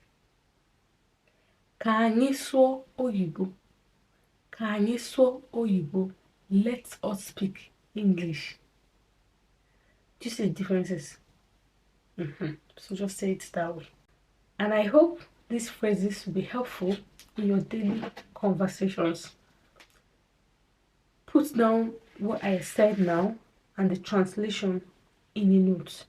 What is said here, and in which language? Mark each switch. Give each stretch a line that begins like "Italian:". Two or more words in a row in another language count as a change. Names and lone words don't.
Igbo: Ka anyị sụọ oyibo? Ka anyị sụọ oyibo?
English: Let us speak English. Do you see the differences? So just say it that way. And I hope these phrases will be helpful in your daily conversations. Put down what I said now and the translation in a note.